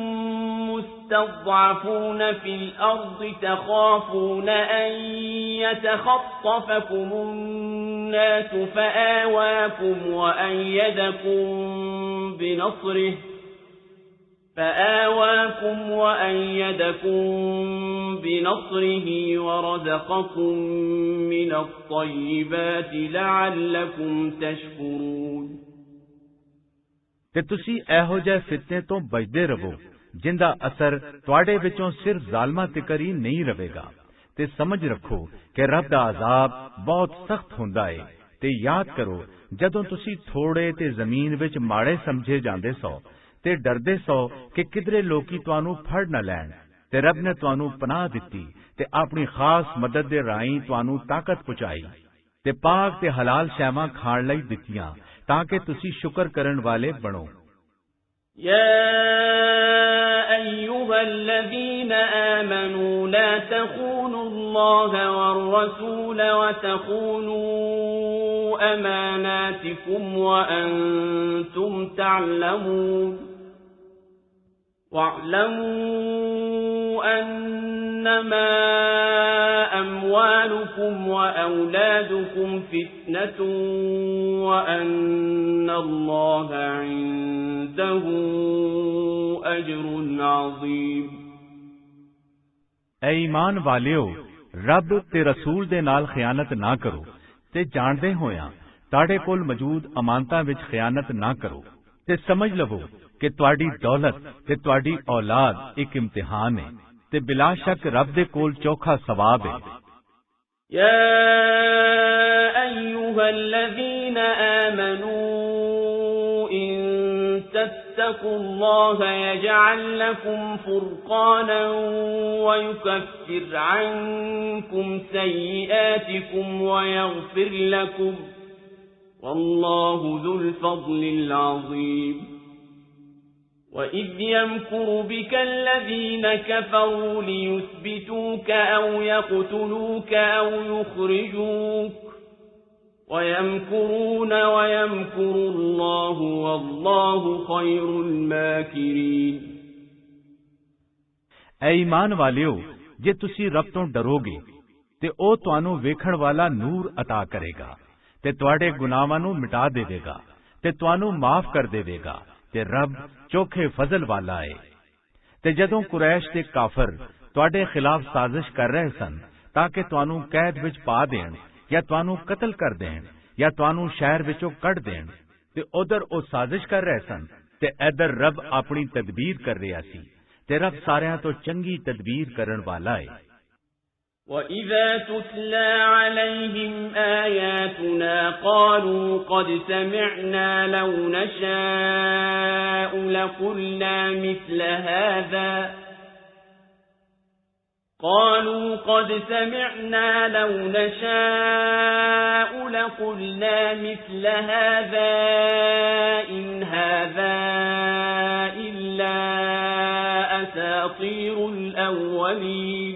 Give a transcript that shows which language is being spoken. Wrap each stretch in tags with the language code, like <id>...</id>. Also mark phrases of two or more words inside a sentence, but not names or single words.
<ar>مستضعفون في الأرض تخافون أن يتخطفكم الناس فآواكم وأيدكم بنصره ورزقكم من الطيبات لعلكم تشكرون</ar> <pa>ਤੇ ਤੁਸੀ ਏਹੋ ਜੇ ਫ਼ਿਤਨੇ ਤੋ ਬਚਦੇ ਰਹੋ ਜਿੰਦਾ ਅਸਰ ਤੁਹਾਡੇ ਵਿਚੋਂ ਸਿਰਫ਼ ਜ਼ਾਲਮਾਂ ਤਿਕਰ ਹੀ ਨਹੀਂ ਰਵੇਗਾ। ਤੇ ਸਮਝ ਰਖੋ ਕਿ ਰਬ ਦਾ ਅਜ਼ਾਬ ਬਹੁਤ ਸਖ਼ਤ ਹੁੰਦਾ ਹੈ। ਤੇ ਯਾਦ ਕਰੋ ਜਦੋਂ ਤੁਸੀ ਥੋੜੇ ਤੇ ਜ਼ਮੀਨ ਵਿਚ ਮਾੜੇ ਸਮਝੇ ਜਾਂਦੇ ਸੋ ਤੇ ਡਰਦੇ ਸੋ ਕਿ ਕਿਧਰੇ ਲੋਕੀ ਤੁਹਾਨੂ ਫੜ ਨ ਲੈਣ, ਤੇ ਰਬ ਨੇ ਤੁਹਾਨੂ ਪਨਾਹ ਦਿਤੀ ਤੇ ਅਪਨੀ ਖ਼ਾਸ ਮਦਦ ਦੇ ਰਾਹੀਂ ਤੁਹਾਨੂ ਤਾਕਤ ਪਹੁੰਚਾਈ ਤੇ ਪਾਕ ਤੇ ਹਲਾਲ ਸ਼ੈਵਾਂ ਖਾਣ ਲਈ ਦਿੱਤੀਆਂ ਤਾਕਿ ਤੁਸੀ ਸ਼ੁਕਰ ਕਰਨ ਵਾਲੇ ਬਣੋ।</pa> <ar>أيها الذين آمنوا لا تخونوا الله والرسول وتخونوا أماناتكم وأنتم تعلمون واعلموا أنما أموالكم وأولادكم فتنة وأن الله عنده أجر عظيم।</ar> <pa>ਐ ਈਮਾਨ ਵਾਲਿਓ, ਰਬ ਤੇ ਰਸੂਲ ਦੇ ਨਾਲ ਖ਼ਯਾਨਤ ਨਾ ਕਰੋ ਤੇ ਜਾਨਦੇ ਹੋਯਾ ਤਾੜੇ ਕੋਲ ਮੌਜੂਦ ਅਮਾਨਤਾਂ ਵਿਚ ਖ਼ਯਾਨਤ ਨਾ ਕਰੋ ਤੇ ਸਮਝ ਲਵੋ ਕਿ ਤੁਹਾਡੀ ਦੌਲਤ ਤੇ ਤੁਹਾਡੀ ਔਲਾਦ ਏਕ ਇਮਤਿਹਾਨ ਹੈ ਤੇ ਬਿਲਾ ਸ਼ਕ ਰਬ ਦੇ ਕੋਲ ਚੋਖਾ ਸਵਾਬ ਹੈ।</pa> <ar>يا أيها الذين آمنوا إن تتقوا الله يجعل لكم فرقانا ويكفر عنكم سيئاتكم ويغفر لكم والله ذو الفضل العظيم. وَإِذْ يَمْكُرُ بِكَ الَّذِينَ كَفَرُوا لِيُثْبِتُوكَ أَوْ يَقْتُلُوكَ أَوْ يُخْرِجُوكَ وَيَمْكُرُونَ وَيَمْكُرُ اللَّهُ وَاللَّهُ خَيْرُ الْمَاكِرِينَ।</ar> <pa>ਐ ਈਮਾਨ ਵਾਲਿਓ, ਜੇ ਤੁਸੀ ਰਬ ਤੋ ਡਰੋਗੇ ਤੇ ਓ ਤੁਹਾਨੂ ਵੇਖਣ ਵਾਲਾ ਨੂਰ ਅਤਾ ਕਰੇਗਾ ਤੇ ਤੁਹਾਡੇ ਗੁਨਾਹਾਂ ਨੂ ਮਿਟਾ ਦੇਵੇਗਾ ਤੇ ਤੁਹਾਨੂ ਮਾਫ਼ ਕਰ ਦੇਵੇਗਾ ਤੇ ਰਬ ਚੋਖੇ ਫ਼ਜ਼ਲ ਵਾਲਾ ਹੈ। ਤੇ ਜਦੋਂ ਕੁਰੈਸ਼ ਤੇ ਕਾਫ਼ਰ ਤੁਹਾਡੇ ਖ਼ਿਲਾਫ਼ ਸਾਜ਼ਿਸ਼ ਕਰ ਰਹੇ ਸਨ ਤਾਕਿ ਤੁਹਾਨੂ ਕੈਦ ਵਿਚ ਪਾ ਦੇਣ ਯਾ ਤੁਹਾਨੂ ਕਤਲ ਕਰ ਦੇਣ ਯਾ ਤੁਹਾਨੂ ਸ਼ਹਿਰ ਵਿਚੋਂ ਕਢ ਦੇਣ, ਤੇ ਉਧਰ ਓ ਸਾਜ਼ਿਸ਼ ਕਰ ਰਹੇ ਸਨ ਤੇ ਇਧਰ ਰਬ ਅਪਨੀ ਤਦਬੀਰ ਕਰ ਰਹਾ ਸੀ ਤੇ ਰਬ ਸਾਰੀਆਂ ਤੋ ਚੰਗੀ ਤਦਬੀਰ ਕਰਨ ਵਾਲਾ ਹੈ।</pa> <ar>وَإِذَا تُتْلَى عَلَيْهِمْ آيَاتُنَا قَالُوا قَدْ سَمِعْنَا لَوْ نَشَاءُ لَقُلْنَا مِثْلَ هَذَا إِنْ هَذَا إِلَّا أَسَاطِيرُ الْأَوَّلِينَ।</ar>